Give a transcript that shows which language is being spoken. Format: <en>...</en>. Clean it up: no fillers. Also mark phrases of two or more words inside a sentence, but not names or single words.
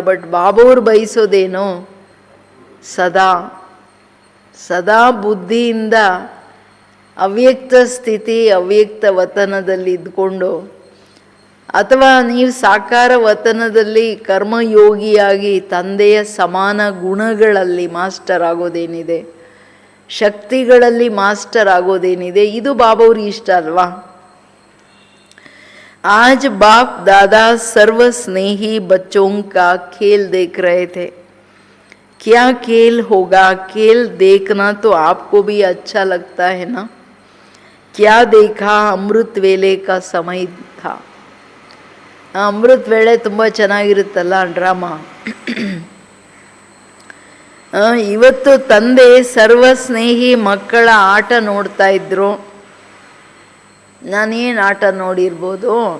<kn>ಬಟ್ ಬಾಬವ್ರು ಬಯಸೋದೇನು, ಸದಾ ಸದಾ ಬುದ್ಧಿಯಿಂದ ಅವ್ಯಕ್ತ ಸ್ಥಿತಿ ಅವ್ಯಕ್ತ ವತನದಲ್ಲಿ ಇದ್ಕೊಂಡು, ಅಥವಾ ನೀವು ಸಾಕಾರ ವತನದಲ್ಲಿ ಕರ್ಮಯೋಗಿಯಾಗಿ ತಂದೆಯ ಸಮಾನ ಗುಣಗಳಲ್ಲಿ ಮಾಸ್ಟರ್ ಆಗೋದೇನಿದೆ, ಶಕ್ತಿಗಳಲ್ಲಿ ಮಾಸ್ಟರ್ ಆಗೋದೇನಿದೆ, ಇದು ಬಾಬವ್ರಿಗೆ ಇಷ್ಟ ಅಲ್ವಾ?</kn> <hi>आज बाप दादा सर्व स्नेही बच्चों का खेल देख रहे थे. क्या खेल होगा? खेल देखना तो आपको भी अच्छा लगता है ना? क्या देखा? अमृत वेले का समय था.</hi> <kn>ಅಮೃತ ವೇಳೆ ತುಂಬ ಚೆನ್ನಾಗಿರುತ್ತಲ್ಲ ಡ್ರಾಮಾ. ಇವತ್ತು ತಂದೆ ಸರ್ವ ಸ್ನೇಹಿ ಮಕ್ಕಳ ಆಟ ನೋಡ್ತಾ ಇದ್ರು. ನಾನೇನು ಆಟ ನೋಡಿರ್ಬೋದು?</kn>